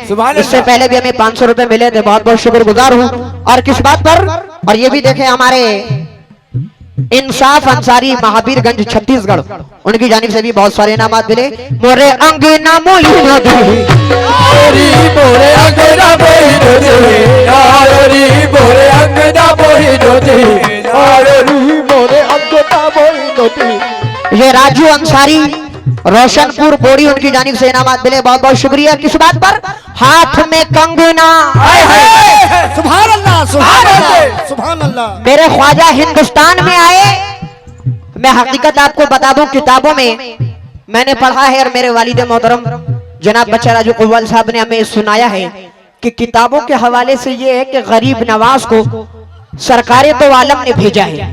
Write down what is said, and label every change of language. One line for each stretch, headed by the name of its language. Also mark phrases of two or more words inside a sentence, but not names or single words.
Hindi: इससे पहले भी हमें 500 रुपए मिले थे, बहुत बहुत शुक्रगुजार हूँ। और किस बात पर, और ये भी देखें हमारे इंसाफ अंसारी महावीरगंज छत्तीसगढ़, उनकी जानिब से भी बहुत सारे इनामात मिले। मोरे अंगना मोइनो दे, मोरे अंगना मोइनो दे, मोरे अंगना मोइनो दे, मोरे अंगना मोइनो दे। ये राजू अंसारी रोशनपुर बोड़ी, उनकी जानिब से इनामात मिले, बहुत बहुत शुक्रिया। किस बात पर, हाथ में कंगना,
Arabic: سبحان الله، سبحان الله، سبحان الله.
Hindi: मेरे ख्वाजा हिंदुस्तान में आए, मैं हकीकत आपको बता दूं, किताबों में मैंने पढ़ा है और मेरे वालिद मोहतरम जनाब बच्चा राजू कुव्वल साहब ने हमें सुनाया है कि किताबों के हवाले से ये है कि गरीब नवाज को सरकारे तो आलम ने भेजा है।